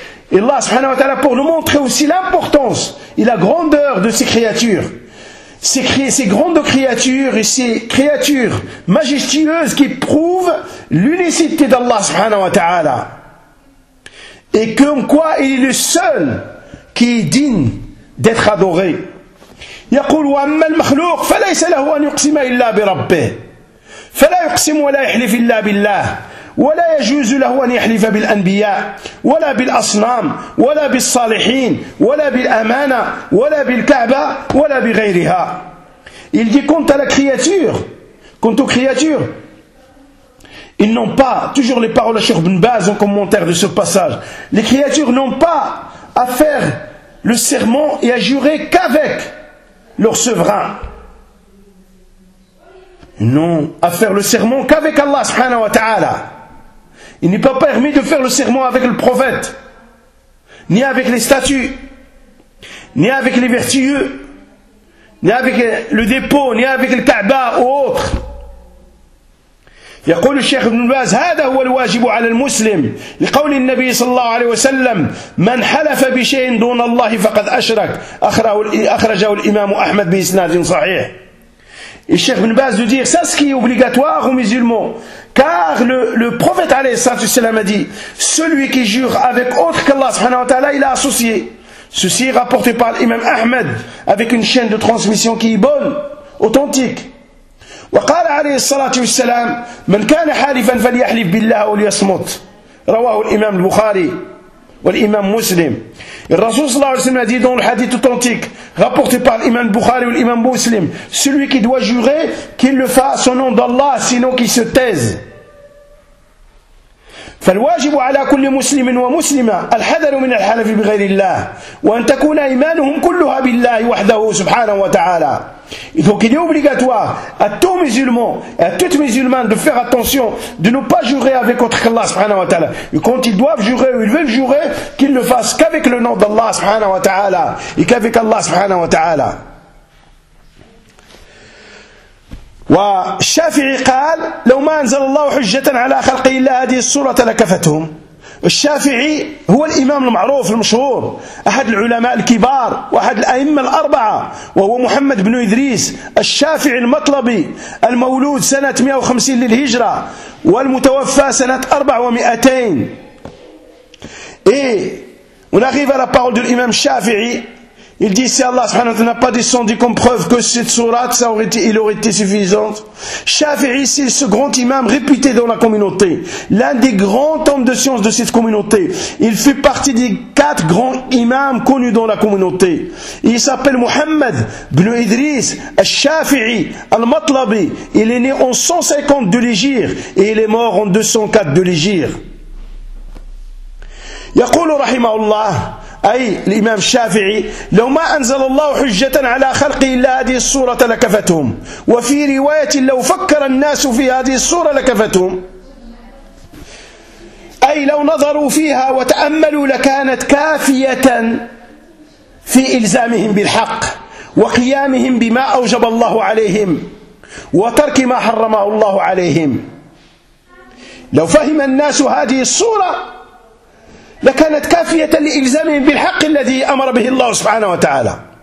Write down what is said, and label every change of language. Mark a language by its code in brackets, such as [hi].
[fr] Et Allah subhanahu wa ta'ala, pour nous montrer aussi l'importance et la grandeur de ces créatures, ces grandes créatures et ces créatures majestueuses qui prouvent l'unicité d'Allah subhanahu wa ta'ala et comme quoi il est le seul qui est digne d'être adoré. [ar] يقول وأما المخلوق فليس له أن يقسم إلا بربه فلا يقسم ولا يحلف إلا بالله ولا يجوز له أن يحلف بالأنبياء ولا بالأصنام ولا بالصالحين ولا بالأمانة ولا بالكعبة ولا بغيرها. [fr] Il dit quant à la créature, quant aux créatures, ils n'ont pas, toujours les paroles de Cheikh Ibn Baz en commentaire de ce passage, les créatures n'ont pas à faire le serment et à jurer qu'avec leur souverain. Non, à faire le serment qu'avec Allah subhanahu wa ta'ala. Il n'est pas permis de faire le serment avec le prophète, ni avec les statues, ni avec les vertueux, ni avec le dépôt, ni avec le Kaaba ou autre. [ar] يقول الشيخ ابن باز هذا هو الواجب على المسلم لقول النبي صلى الله عليه وسلم من حلف بشيء دون الله فقد أشرك أخرجه الإمام أحمد بإسناد صحيح. الشيخ ابن باز يقول هذا هو [fr] obligatoire aux musulmans car le prophète [ar] عليه الصلاة والسلام [fr] a dit celui qui jure avec autre qu'Allah [ar] سبحانه وتعالى [fr] il a associé. Ceci est rapporté par l'imam Ahmed avec une chaîne de transmission qui est bonne, authentique. [ar] وقال عليه الصلاة والسلام من كان حالفا فليحلف بالله وليصمت رواه الإمام البخاري والإمام مسلم. الرسول صلى الله عليه وسلم [fr] dit dans le hadith authentique rapporté par l'imam Bukhari et l'imam Muslim, celui qui doit jurer qu'il le fasse au nom d'Allah sinon qu'il se taise. [ar] فالواجب على كل مسلم ومسلمة الحذر من الحلف بغير الله وأن تكون إيمانهم كلها بالله وحده سبحانه وتعالى. [fr] Et donc il est obligatoire à tout musulman et à toute musulmane de faire attention de ne pas jurer avec autre qu'Allah subhanahu wa ta'ala. Et quand ils doivent jurer ou ils veulent jurer, qu'ils ne fassent qu'avec le nom d'Allah subhanahu wa ta'ala et qu'avec Allah subhanahu wa ta'ala. [ar] والشافعي قال لو ما انزل الله حجة على خلق الا هذه السورة لكفتهم. الشافعي هو الإمام المعروف المشهور أحد العلماء الكبار وأحد الأئمة الأربعة وهو محمد بن إدريس الشافعي المطلبي المولود سنة 150 للهجرة والمتوفى سنة 400. [fr] Et on arrive à la parole de l'imam الشافعي Il dit, si Allah subhanahu wa ta'ala n'a pas descendu comme preuve que cette sourate, ça aurait été, il aurait été suffisante. Shafi'i, c'est ce grand imam réputé dans la communauté. L'un des grands hommes de science de cette communauté. Il fait partie des quatre grands imams connus dans la communauté. Il s'appelle Muhammad ibn Idris, al-Shafi'i, al-Matlabi. Il est né en 150 de l'Hégire et il est mort en 204 de l'Hégire. [ar] يقول رحمه الله أي الإمام الشافعي لو ما أنزل الله حجة على خلقه إلا هذه الصورة لكفتهم وفي رواية لو فكر الناس في هذه الصورة لكفتهم أي لو نظروا فيها وتأملوا لكانت كافية في إلزامهم بالحق وقيامهم بما أوجب الله عليهم وترك ما حرمه الله عليهم لو فهم الناس هذه الصورة لكانت كافية لإلزامهم بالحق الذي أمر به الله سبحانه وتعالى